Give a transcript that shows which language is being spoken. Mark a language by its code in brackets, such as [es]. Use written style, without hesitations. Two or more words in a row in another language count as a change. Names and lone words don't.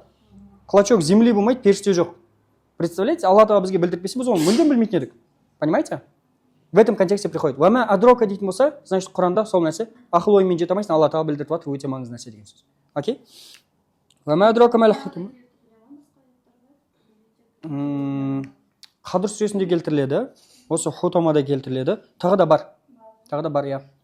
[ru] Клочок земли [kk] болмайды, періште жоқ. Представляете, Алла Тағала бізге білдіртпесе, біз оны мүлдем білмейтін едік. [ru] Понимаете? В этом контексте приходит. [ar] وما أدراك [kk] дейтін болса, значит, Құранда сол нәрсе ақыл оймен жете алмайсың, Алла Тағала білдіртіп жатыр, өте маңызды нәрсе деген сөз. [ar] Окей? وما أدراك ما الحطمة. [kk] Қадыр сүресінде келтіріледі, осы хутамада келтіріледі. Тағы да бар, я.